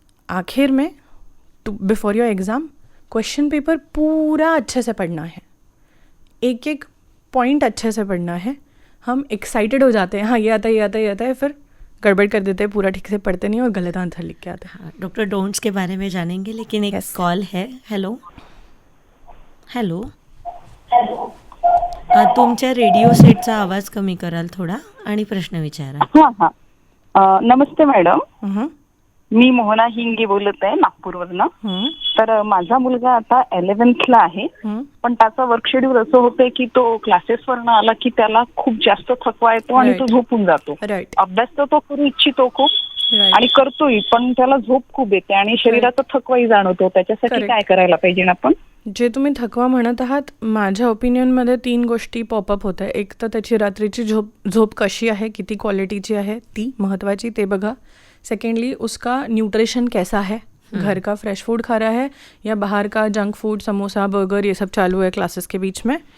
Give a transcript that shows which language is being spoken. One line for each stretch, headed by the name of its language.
Hindi: आखिर में before your exam question paper पूरा अच्छे से पढ़ना है, एक एक पॉइंट अच्छे से पढ़ना है. हम एक्साइटेड हो जाते हैं, हाँ ये आता है ये आता है ये आता है, फिर गड़बड़ कर देते हैं, पूरा ठीक से पढ़ते नहीं और गलत आंसर लिख के आते हैं. हाँ, डॉक्टर डोंट्स के बारे में जानेंगे, लेकिन एक कॉल है.
Marathi: हॅलो हॅलो, तुमच्या रेडिओ सेटचा आवाज कमी कराल थोडा आणि प्रश्न विचारा. हां हां. नमस्ते मॅडम, मी मोहना हिंगे बोलत आहे नागपूरवरनं. तर माझा मुलगा आता 11thला आहे, पण त्याचा वर्क शेड्यूल असं होतंय की तो क्लासेसवरनं आला की त्याला खूप जास्त थकवा येतो आणि तो झोपून जातो.
English: Right.
Marathi: अभ्यास तर तो करू इच्छितो खूप आणि करतोय, पण त्याला झोप खूप येते आणि शरीराचा थकवाही जाणवतो. त्याच्यासाठी काय करायला पाहिजे आपण? जे तुम्ही थकवा म्हणत आहात, माझ्या ओपिनियनमध्ये 3 गोष्टी पॉपअप होत आहे. एक तर त्याची रात्रीची झोप कशी आहे, किती क्वालिटीची आहे ती महत्त्वाची, ते बघा.
Hindi: सेकेंडली उसका न्यूट्रिशन कैसा है, घर का फ्रेश फूड खा रहा है या बाहर का जंक फूड, समोसा, बर्गर, ये सब चालू है क्लासेस के बीच में.